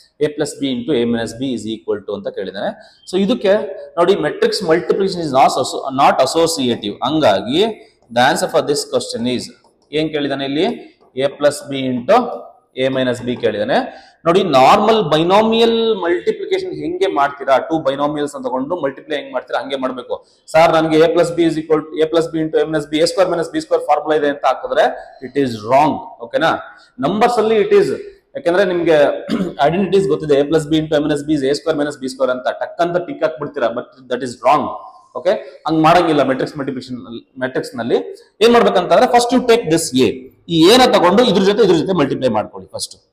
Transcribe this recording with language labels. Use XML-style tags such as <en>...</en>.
<en>A plus B into A minus B is equal to ಅಂತ ಕೇಳಿದಾನೆ.</en> <kn>So ಇದಕ್ಕೆ ನೋಡಿ,</kn> <en>Matrix multiplication is not associative. ಹಂಗಾಗಿ the answer for this question is,</en> <kn>ಏನ್ ಕೇಳಿದಾನೆ ಇಲ್ಲಿ?</kn> <en>A plus B into A minus B ಕೇಳಿದಾನೆ.</en> <kn>ನೋಡಿ normal binomial multiplication ಹೆಂಗೆ ಮಾಡ್ತೀರಾ, two ಬೈನಾಮಿಯಲ್ಸ್ ಅಂತ ತಗೊಂಡು ಮಲ್ಟಿಪ್ಲೈ ಹೆಂಗ್ ಮಾಡ್ತೀರಾ ಹಂಗೆ ಮಾಡ್ಬೇಕು. ಸರ್ ನನಗೆ</kn> <en>a plus b is equal to a plus b into a minus b, a square minus b square formula ಇದೆ ಅಂತ ಹಾಕಿದ್ರೆ it is wrong.</en> <kn>ಓಕೆನಾ, ನಂಬರ್ಸ್ ಅಲ್ಲಿ ಇಟ್ ಈಸ್, ಯಾಕಂದ್ರೆ ನಿಮ್ಗೆ ಐಡೆಂಟಿಟೀಸ್ ಗೊತ್ತಿದೆ, a plus b into a minus b is a square minus b square ಅಂತ ಟಕ್ ಅಂತ tick ಹಾಕ್ಬಿಡ್ತೀರಾ,</kn> <en>But that is wrong.</en> <kn>Okay, ಹಂಗ್ ಮಾಡಂಗಿಲ್ಲ. ಮೆಟ್ರಿಕ್ಸ್ ಮಲ್ಟಿಪ್ಲಿಕೇಶನ್ ಮೆಟ್ರಿಕ್ಸ್ ನಲ್ಲಿ ಏನ್ ಮಾಡ್ಬೇಕಂತಂದ್ರೆ first you take this A, ಈ ಎ ನ ತಗೊಂಡು ಇದ್ರ ಜೊತೆ ಮಲ್ಟಿಪ್ಲೈ ಮಾಡ್ಕೊಳ್ಳಿ ಫಸ್ಟ್.</kn>